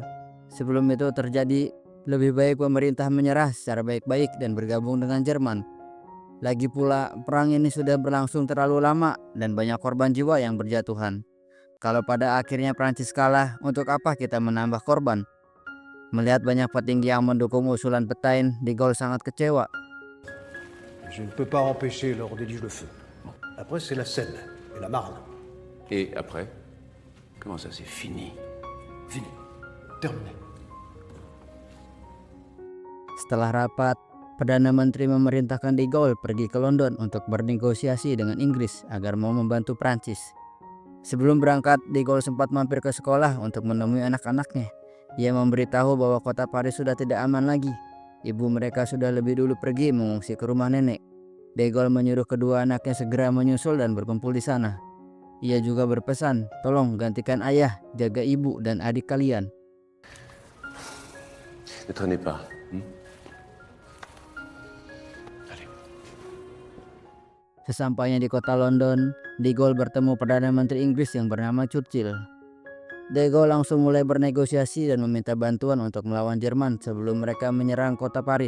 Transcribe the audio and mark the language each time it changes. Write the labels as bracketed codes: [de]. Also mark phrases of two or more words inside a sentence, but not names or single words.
[id] Sebelum itu terjadi, lebih baik pemerintah menyerah secara baik-baik dan bergabung dengan Jerman. Lagi pula, perang ini sudah berlangsung terlalu lama dan banyak korban jiwa yang berjatuhan. Kalau pada akhirnya Prancis kalah, untuk apa kita menambah korban? Melihat banyak petinggi yang mendukung usulan Petain, De Gaulle sangat kecewa. [fr] Je ne peux pas empêcher leur déluge de feu. Après, c'est la Seine et la Marne. Et après, comment ça c'est fini? Fini. Terminé. [id] Setelah rapat, Perdana Menteri memerintahkan De Gaulle pergi ke London untuk bernegosiasi dengan Inggris agar mau membantu Prancis. Sebelum berangkat, De Gaulle sempat mampir ke sekolah untuk menemui anak-anaknya. Ia memberitahu bahwa kota Paris sudah tidak aman lagi. Ibu mereka sudah lebih dulu pergi mengungsi ke rumah nenek. De Gaulle menyuruh kedua anaknya segera menyusul dan berkumpul di sana. Ia juga berpesan, tolong gantikan ayah, jaga ibu dan adik kalian. [fr] Ne traînez pas. [id] Sesampainya di kota London, De Gaulle bertemu Perdana Menteri Inggris yang bernama Churchill. De Gaulle langsung mulai bernegosiasi dan meminta bantuan untuk melawan Jerman sebelum mereka menyerang kota Paris.